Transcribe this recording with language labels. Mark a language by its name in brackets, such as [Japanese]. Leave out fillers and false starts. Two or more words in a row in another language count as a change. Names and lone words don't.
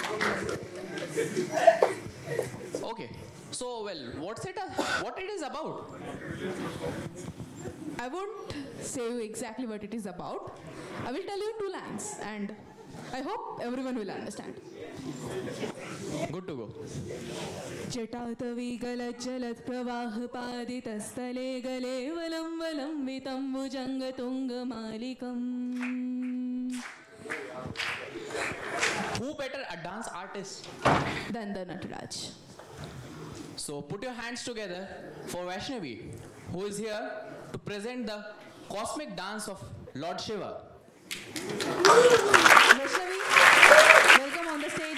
[English] Okay. So, well, what it is about? I won't say you exactly what it is about. I will tell you 2 lines and I hope everyone will understand. Good to go. [Sanskrit] जटातवी गलज्जलत् प्रवाह पादितस्थले गले वलं वलं वितम्बुजङ्ग तुङ्गमालिकम्. [English] Who better a dance artist than the Nataraj? So put your hands together for Vaishnavi, who is here to present the cosmic dance of Lord Shiva. Vaishnavi, welcome on the stage.